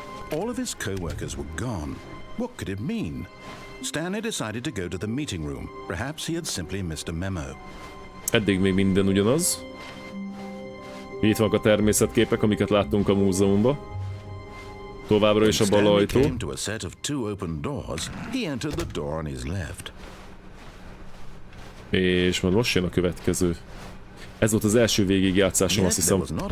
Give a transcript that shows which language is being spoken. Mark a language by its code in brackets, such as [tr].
[en] All of his co-workers were gone. What could it mean? Stanley decided to go to the meeting room. Perhaps he had simply missed a memo. [hu] Eddig még minden ugyanaz. Itt vannak a természetképek, amiket láttunk a múzeumban. Továbbra is a bal ajtó. [en] Came to a set of 2 open doors. He entered the door on his left. [hu] És majd most jön a következő. Ez volt az első végig játszásom, azt hiszem.